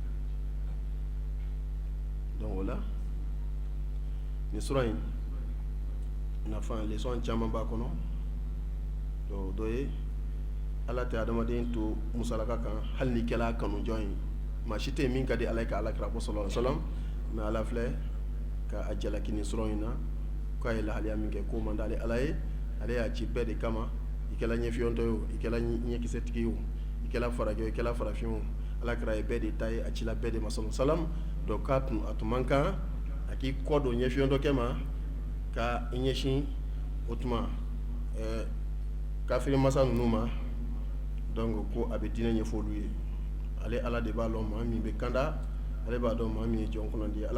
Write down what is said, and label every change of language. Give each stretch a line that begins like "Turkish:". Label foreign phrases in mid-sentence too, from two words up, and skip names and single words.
Bambara: Donc o la nin sura in nafa leçon caman b'a kɔnɔ. Donc dɔ ye Ala tɛ adamaden to musalaka kan hali ni kɛla kanujɔn ye, maa si tɛ min ka di Ala ye ka Alakira ko
Arabic: صلى الله عليه وسلم,
Bambara: mais Ala filɛ ka a jalaki nin sura in na, k'a ye lahaliya min kɛ k'o man d'ale Ala ye, ale y'a ci bɛɛ de kama, i kɛla ɲɛfiyɔntɔ ye o, i kɛla ɲɛkisɛtigi ye o, i kɛla farajɛ o, i kɛla farafin o, Alakira ye bɛɛ de ta ye, a cila bɛɛ de ma
Arabic: صلى الله عليه وسلم.
Bambara: Donc a tun man kan a k'i kɔ don ɲɛfiyɔntɔkɛ ma ka i ɲɛsin o tuma kafiri masa ninnu ma. Donc ko a bɛ diinɛ ɲɛfɔ olu ye, ale Ala de b'a dɔn maa min bɛ kanda, ale b'a dɔn maa min ye jɔn kunnandi ye.